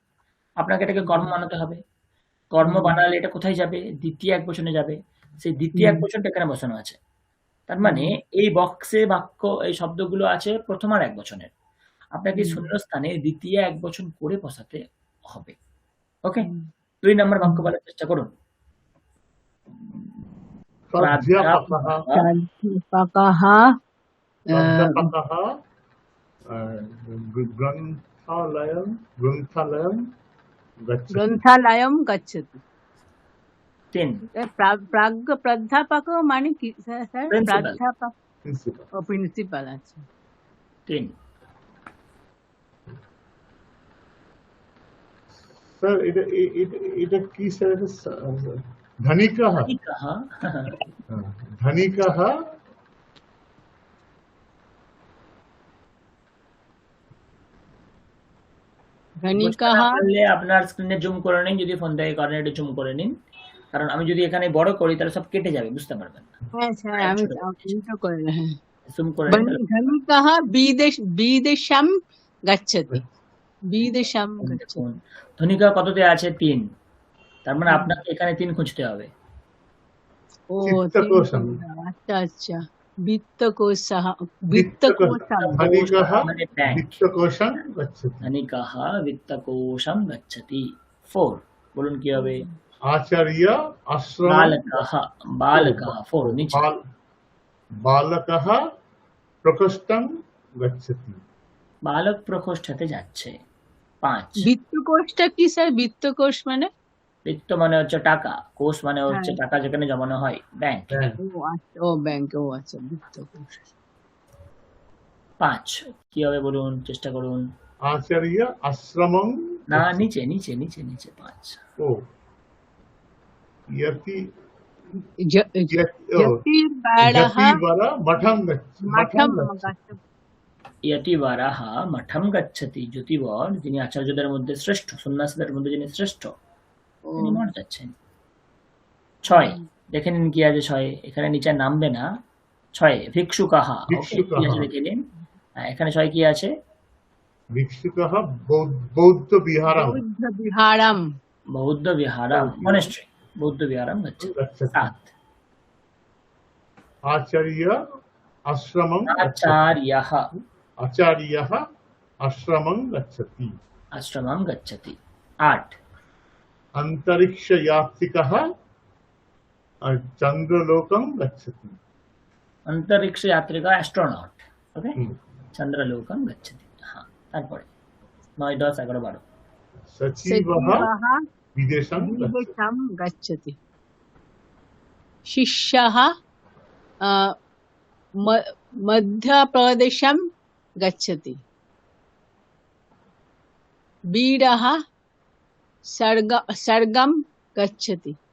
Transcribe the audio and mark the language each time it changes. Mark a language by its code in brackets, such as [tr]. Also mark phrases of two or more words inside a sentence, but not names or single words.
[bn] আপনাকে এটাকে কর্ম বানাতে হবে। কর্ম বানালে এটা কোথায় যাবে? দ্বিতীয় এক বচনে যাবে। সেই দ্বিতীয় এক বচনটা এখানে বসানো আছে। তার মানে এই বক্সে বাক্য এই শব্দগুলো আছে প্রথম আর এক বচনের। আপনাকে শূন্যস্থানে দ্বিতীয় এক বচন করে বসাতে হবে। ওকে, 2 নম্বর বাক্য বলার চেষ্টা করুন। [sa] प्राध्यापकः प्राध्यापकः प्राध्यापकः ग्रन्थालयं गच्छति ग्रन्थालयं गच्छति। 3 [bn] प्राध्यापक माने কি স্যার? Principal. [sa] प्राध्यापक प्रिन्सिपल [bn] ও প্রিন্সিপাল আছে। 3 सर এটা কি স্যার? [sa] धनिकः कहा धनिकः ধনিকः [bn] পারলে আপনার স্ক্রিনে জুম করে নিন, যদি ফোন থেকে করেন একটু জুম করে নিন, কারণ আমি যদি এখানে বড় করি তাহলে সব কেটে যাবে, বুঝতে পারবেন না। হ্যাঁ স্যার আমি তো করে হ্যাঁ। জুম করে নিন। [sa] ধনিকः বিদেশম গচ্ছতি। বিদেশম গচ্ছতি। [bn] দেখুন ধনিকা কততে আছে? 3, তার মানে আপনাকে এখানে 3 খুঁজতে হবে। ও [sa] বিত্তকোশম। [bn] আচ্ছা আচ্ছা [sa] বিত্তকোশः বিত্তকোশম धनिकः [bn] মানে ব্যাংক। [sa] वित्तकोशं गच्छति ধনিকাহ বিত্তকোশম গচ্ছতি। [bn] 4 বলুন কি হবে? [sa] आचार्य आश्रमं বালকः বালকः 4 নিচে। बालकः प्रकोष्ठं गच्छति [bn] বালক প্রকোষ্ঠতে যাচ্ছে। 5 বিত্তকোশটা কি স্যার? বিত্তকোশ মানে? বিত্ত মানে হচ্ছে টাকা, কোষ মানে হচ্ছে টাকা যেখানে জমানো হয়, ব্যাংক। ও আচ্ছা ও ব্যাংক ও আচ্ছা বিত্তকোশ। 5 কি হবে বলুন, চেষ্টা করুন। [sa] आचार्य आश्रमं [bn] না নিচে নিচে নিচে নিচে 5 [sa] ओ यति যতিবারः यतिवर मठं মঠম गच्छति ইয়তিবারাহ মঠম গচ্ছতি। [bn] জ্যোতিবর যিনি আচার্যদের মধ্যে শ্রেষ্ঠ, সন্ন্যাসীদের মধ্যে যিনি শ্রেষ্ঠ, ও তিনি মঠ যাচ্ছেন। 6 দেখে নিন কি আছে 6 এখানে নিচে নামবে না। [sa] 6 ভিক্ষুকাহ, ভিক্ষুকাহ। [bn] দেখে নিন। এখানে 6 কি আছে? [sa] भिक्षुकः बौद्ध विहारं বৌদ্ধ বিহারম বৌদ্ধ বিহারম মনেস্ট্রি, বৌদ্ধ বিহারম গচ্ছতি। गच्छति 7 आचार्य आश्रमं আচার্যः आचार्यः आश्रमं गच्छति আশ্রমম গচ্ছতি। 8 अंतरिक्षयात्रिकः चंद्रलोकं गच्छति अंतरिक्ष यात्रिका एस्ट्रोनॉट। ओके, हम्म। चंद्रलोकम गच्छति। हाँ, তারপরে 9 10 11 12 सचिवः সচিবः विदेशं गच्छति বিদেশম গচ্ছতি। শিষ্যः মধ্যপ্রদেশম গচ্ছতি। বীরः স্বর্গম গচ্ছতি।